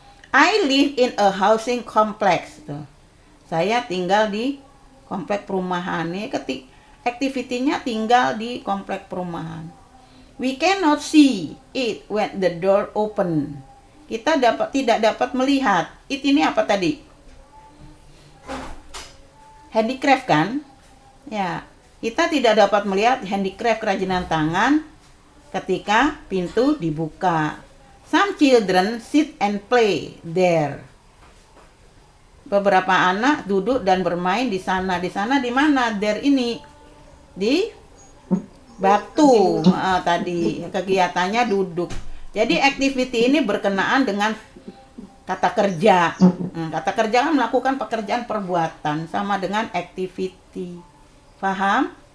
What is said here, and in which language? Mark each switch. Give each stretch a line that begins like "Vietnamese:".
English: I live in a housing complex.
Indonesian: Tuh. Saya tinggal di komplek perumahan. Ini activity-nya tinggal di komplek perumahan.
English: We cannot see it when the door open.
Indonesian: Kita tidak dapat melihat. It ini apa tadi? Handicraft kan? Ya, kita tidak dapat melihat handicraft kerajinan tangan ketika pintu dibuka.
English: Some children sit and play there.
Indonesian: Beberapa anak duduk dan bermain di sana. Di sana di mana? There ini di batu. Tadi kegiatannya duduk. Jadi activity ini berkenaan dengan kata kerja. Kata kerja kan melakukan pekerjaan perbuatan, sama dengan activity. Paham?